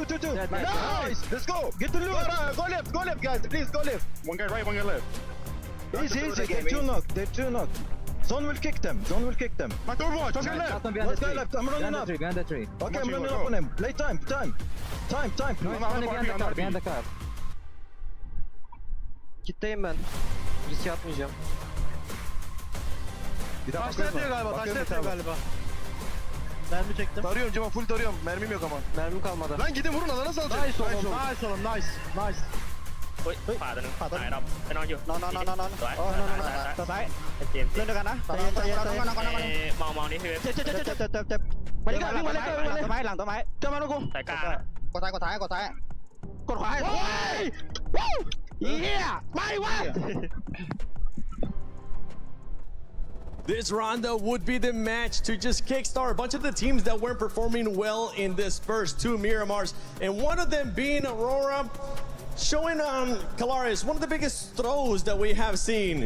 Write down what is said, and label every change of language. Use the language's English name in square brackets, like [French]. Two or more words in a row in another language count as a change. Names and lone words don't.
[English] Nice. Let's go. Get the loot. Go left, guys. Please, go left. One guy right, one guy left. Easy. They're 2 knocked. Zone will kick them. My door watch. Let's go left. I'm running up. Behind the tree. Okay, I'm running up on him. Play time. No, behind the car. [Turkish] Kitleyim ben. Risk yapmayacağım. Taşla yapıyor galiba. Mermi çektim. Darıyorum Cema, full darıyorum. Mermim yok ama. Mermim kalmadı. Lan gidin vurun, alana salacağım. Nice oğlum. Nice. [Thai] เฮ้ยขวาตัวนึงตายรอบไปนอนอยู่นอนตัวซ้ายเล่นด้วยกันนะมองนี่คือเจ็บไปดิวิ่งมาเลยต้นไม้หลังต้นไม้เจอมาลูกกูสายกลางกดซ้ายกดขวาเฮียไม่วะ [English] This rondo would be the match to just kickstart a bunch of the teams that weren't performing well in this first 2 Miramars, and one of them being Aurora, showing on Calaris one of the biggest throws that we have seen.